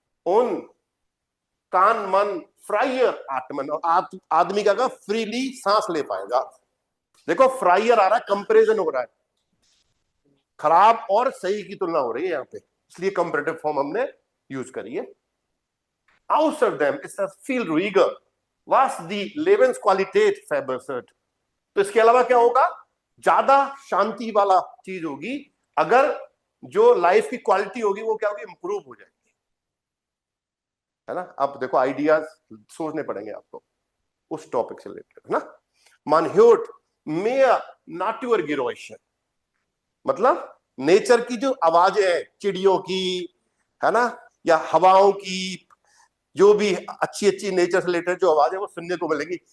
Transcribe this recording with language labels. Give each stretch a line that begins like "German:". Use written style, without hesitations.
German: उन कान मन फ्राइयर आत्मन,
Hindi: आदमी का फ्रीली सांस ले पाएगा। देखो फ्राइयर आ रहा है, कंपैरिजन हो रहा है, खराब और सही की तुलना हो रही है यहाँ पे, इसलिए कंपैरेटिव फॉर्म हमने यूज करी है।
German: Außer dem ist das viel ruhiger, was die Lebensqualität verbessert।
Hindi: तो इसके अलावा क्या होगा, ज्यादा शांति वाला चीज होगी, अगर जो लाइफ की क्वालिटी होगी वो क्या होगी, इंप्रूव हो जाएगी, है ना। अब देखो आइडियाज सोचने पड़ेंगे आपको उस टॉपिक से रिलेटेड, है ना।
German: Man hört mehr Naturgeräusche,
Hindi: मतलब नेचर की जो आवाजें हैं, चिड़ियों की, है ना, या हवाओं की, जो भी अच्छी अच्छी नेचर से रिलेटेड जो आवाज है वो सुनने को मिलेगी।